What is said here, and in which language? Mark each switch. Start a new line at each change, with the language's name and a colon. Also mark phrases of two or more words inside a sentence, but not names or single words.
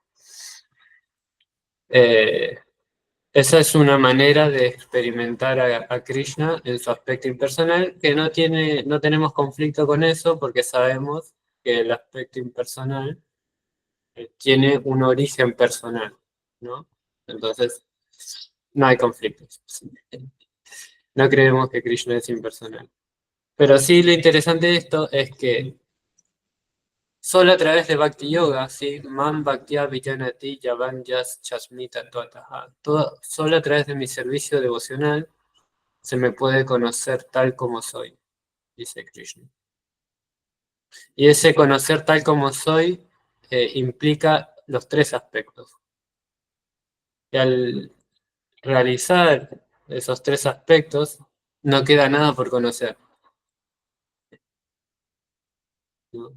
Spanish: Esa es una manera de experimentar a Krishna en su aspecto impersonal, que no tenemos conflicto con eso porque sabemos que el aspecto impersonal tiene un origen personal, ¿no? Entonces, no hay conflictos. No creemos que Krishna es impersonal. Pero sí lo interesante de esto es que solo a través de Bhakti Yoga, ¿sí?
Sanskrit: Man Bhaktya Vijanati Yavanjas Chasmita Tuataha.
Spanish: Solo a través de mi servicio devocional se me puede conocer tal como soy, dice Krishna. Y ese conocer tal como soy implica los tres aspectos. Y al realizar esos tres aspectos, no queda nada por conocer, ¿no?